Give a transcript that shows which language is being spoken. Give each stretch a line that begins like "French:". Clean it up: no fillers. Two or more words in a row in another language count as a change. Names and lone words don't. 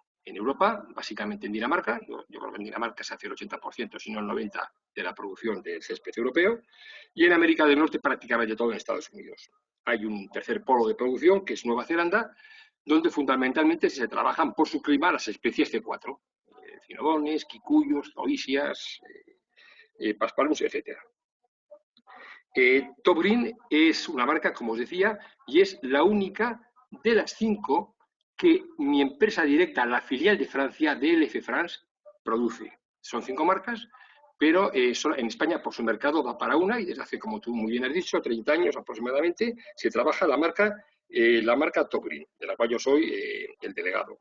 Spanish: En Europa, básicamente en Dinamarca, yo creo que en Dinamarca se hace el 80%, si no el 90%, de la producción del césped europeo, y en América del Norte prácticamente todo en Estados Unidos. Hay un tercer polo de producción, que es Nueva Zelanda, donde fundamentalmente se trabajan por su clima las especies C4, cinodones, quicuyos, zoisias, paspalus, etc. Top Green es una marca, como os decía, y es la única de las 5 que mi empresa directa, la filial de Francia, DLF France, produce. Son 5 marcas, pero en España por su mercado va para una y desde hace, como tú muy bien has dicho, 30 años aproximadamente, se trabaja la marca Top Green, de la cual yo soy el delegado.